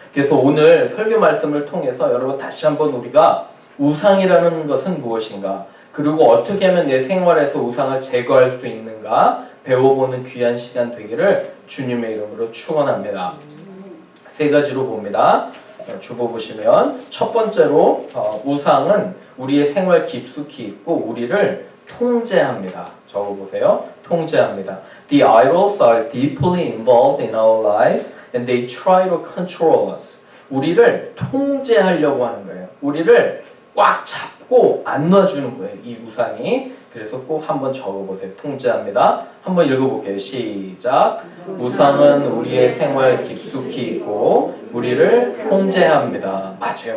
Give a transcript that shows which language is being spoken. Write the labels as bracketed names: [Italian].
[Korean] 그래서 오늘 설교 말씀을 통해서 여러분 다시 한번 우리가 우상이라는 것은 무엇인가, 그리고 어떻게 하면 내 생활에서 우상을 제거할 수 있는가 배워보는 귀한 시간 되기를 주님의 이름으로 축원합니다. 3가지로 봅니다. 주보 보시면 첫 번째로 우상은 우리의 생활 깊숙이 있고 우리를 통제합니다. 적어보세요. 통제합니다. [English] The idols are deeply involved in our lives and they try to control us. [Korean] 우리를 통제하려고 하는 거예요. 우리를 꽉 잡고 안 놔주는 거예요. 이 우상이. 그래서 꼭 한번 적어보세요. 통제합니다. 한번 읽어볼게요. 시작. 우상은 우리의 생활 깊숙이 있고 우리를 통제합니다. 맞아요.